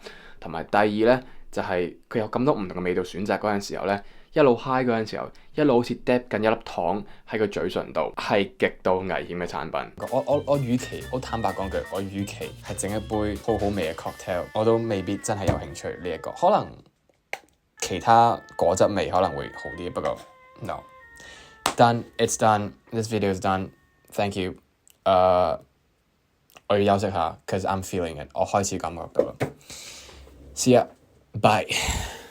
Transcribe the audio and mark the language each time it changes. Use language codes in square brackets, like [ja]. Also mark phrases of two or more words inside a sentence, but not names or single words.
[yue] 同埋第二咧就係佢有咁多唔同嘅味道選擇嗰陣時候咧，一路 high 嗰陣時候，一路好似 dab 緊一粒糖喺個嘴唇度，係極度危險嘅產品。我與其好坦白講句，我與其係整一杯好好味嘅 cocktail， 我都未必真係有興趣呢一個。可能其他果汁味可能會好啲，不過 no。 [en] Done, it's done. This video is done. Thank you. [yue] 我要休息下 ， [en] cause I'm feeling it。 [yue] 我開始感覺到啦。 [en] See ya. Bye.